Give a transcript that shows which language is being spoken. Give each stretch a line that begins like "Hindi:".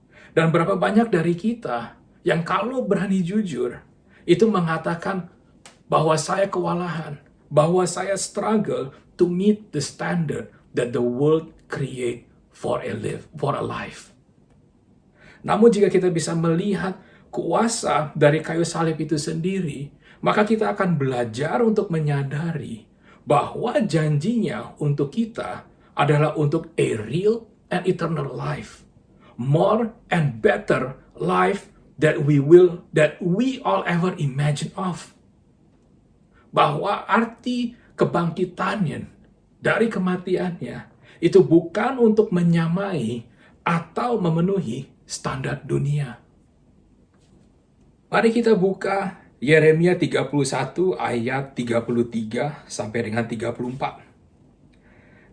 Indonesian: Dan berapa banyak dari kita yang kalau berani jujur, itu mengatakan bahwa saya kewalahan, bahwa saya
English: struggle to meet the standard that the world create for a life.
Indonesian: Namun jika kita bisa melihat kuasa dari kayu salib itu sendiri, maka kita akan belajar untuk menyadari bahwa janjinya untuk kita adalah untuk
English: a real and eternal life. More and better life that we all ever imagine of.
Indonesian: Bahwa arti kebangkitannya dari kematiannya itu bukan untuk menyamai atau memenuhi standar dunia. Mari kita buka Yeremia 31 ayat 33 sampai dengan 34.